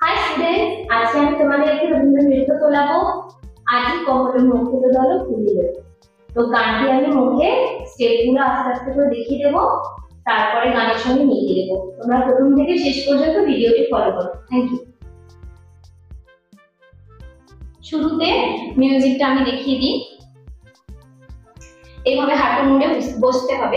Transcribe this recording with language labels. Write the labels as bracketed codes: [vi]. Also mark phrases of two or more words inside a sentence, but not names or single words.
[bn] স্টুডেন্টস, আজকে আমি তোমাদেরকে রবীন্দ্র নৃত্য তোলাবো। আজি কমল মুকুল দল ফুলিল। তো গানটি আমি মুখে স্টেপগুলো আস্তে আস্তে করে দেখিয়ে দেবো, তারপরে গানের সঙ্গে মিলিয়ে দেবো। তোমরা প্রথম থেকে শেষ পর্যন্ত ভিডিওটি ফলো করো। [en] thank you. [bn] শুরুতে মিউজিকটা আমি দেখিয়ে দিই। এইভাবে হাঁটু মুড়ে বসতে হবে।